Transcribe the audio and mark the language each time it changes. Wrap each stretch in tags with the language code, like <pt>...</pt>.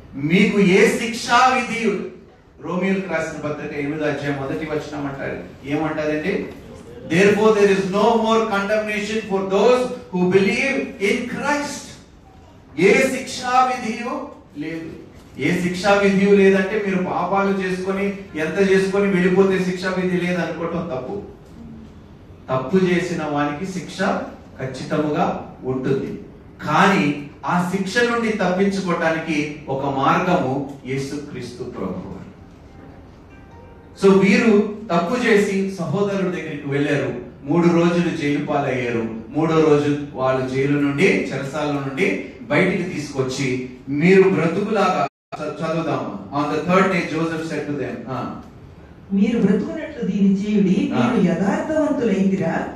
<te>మీకు ఏ శిక్షా విధి, రోమియోలకు రాసిన పత్రిక 8వ అధ్యాయం 1వ వచనం అంటారు. ఏమంటారండి?</te> <en>Therefore there is no more condemnation for those who believe in Christ.</en> <te>ఏ శిక్షా విధియు లేదు. ఏ శిక్షా విధి లేదంటే మీరు పాపాలు చేసుకొని ఎంత చేసుకొని వెళ్ళిపోతే శిక్షా విధి లేదనుకోవటం తప్పు. తప్పు చేసిన వానికి శిక్ష ఖచ్చితంగా ఉంటుంది. కానీ ఆ శిక్ష నుండి తప్పించుకోవటానికి ఒక మార్గము యేసుక్రీస్తు ప్రభువు. సో వీరు తప్పు చేసి సహోదరుడి దగ్గరికి వెళ్ళారు. 3 రోజులు జైలు పాలయ్యారు. 3వ రోజు వాళ్ళు జైలు నుండి, చెరసాల నుండి బయటికి తీసుకొచ్చి మీరు బ్రతుకులాగా చదువుదాము.</te> <en>On the 3rd day Joseph said to them,</en> <te>మీరు బ్రతుకున్నట్లు దీని చేయుడి, మీరు యథార్థవంతులైతిరా.</te>